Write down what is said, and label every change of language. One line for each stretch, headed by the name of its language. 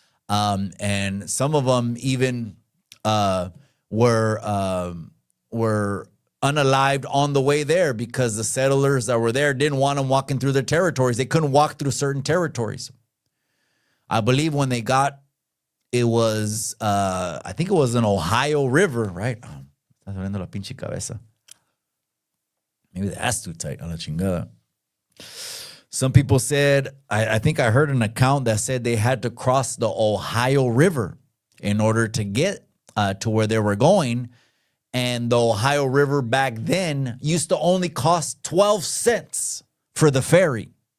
English: And some of them even were unalived on the way there because the settlers that were there didn't want them walking through their territories. They couldn't walk through certain territories. I believe when they got, it was, I think it was an Ohio River, right?
Spanish: Estás abriendo la pinche cabeza.
English: Maybe that's too tight.
Spanish: A la chingada.
English: Some people said, I think I heard an account that said they had to cross the Ohio River in order to get to where they were going. And the Ohio River back then used to only cost 12 cents for the ferry.